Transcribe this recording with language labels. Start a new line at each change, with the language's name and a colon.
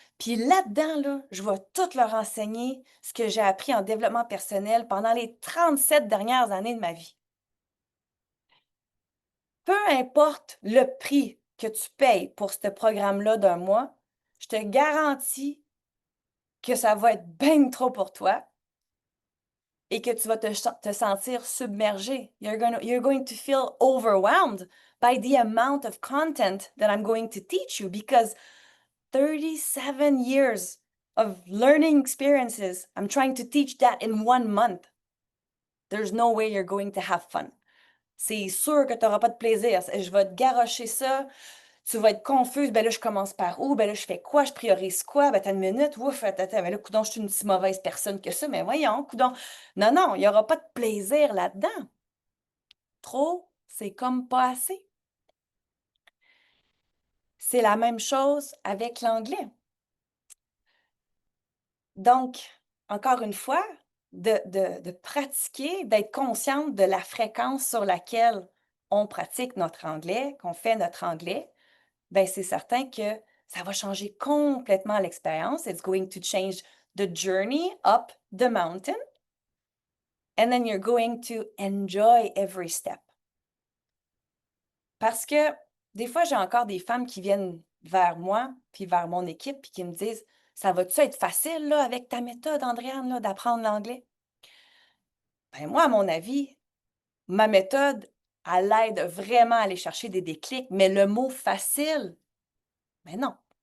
French: Puis là-dedans, là, je vais tout leur enseigner ce que j'ai appris en développement personnel pendant les 37 dernières années de ma vie. Peu importe le prix que tu payes pour ce programme-là d'un mois, je te garantis que ça va être bien trop pour toi et que tu vas te sentir submergé.
English: You're going to feel overwhelmed by the amount of content that I'm going to teach you because 37 years of learning experiences, I'm trying to teach that in 1 month. There's no way you're going to have fun.
French: C'est sûr que tu n'auras pas de plaisir. Je vais te garrocher ça. Tu vas être confuse. Ben là, je commence par où? Ben là, je fais quoi? Je priorise quoi? Ben, t'as une minute. Ouf, attends, ben là, coudonc, je suis une si mauvaise personne que ça. Mais voyons, coudonc. Non, non, il n'y aura pas de plaisir là-dedans. Trop, c'est comme pas assez. C'est la même chose avec l'anglais. Donc, encore une fois, de pratiquer, d'être consciente de la fréquence sur laquelle on pratique notre anglais, qu'on fait notre anglais, ben c'est certain que ça va changer complètement l'expérience.
English: It's going to change the journey up the mountain. And then you're going to enjoy every step.
French: Parce que des fois, j'ai encore des femmes qui viennent vers moi, puis vers mon équipe, puis qui me disent, ça va-tu être facile, là, avec ta méthode, Andréane, là, d'apprendre l'anglais? Ben moi, à mon avis, ma méthode, elle aide vraiment à aller chercher des déclics, mais le mot facile, mais non.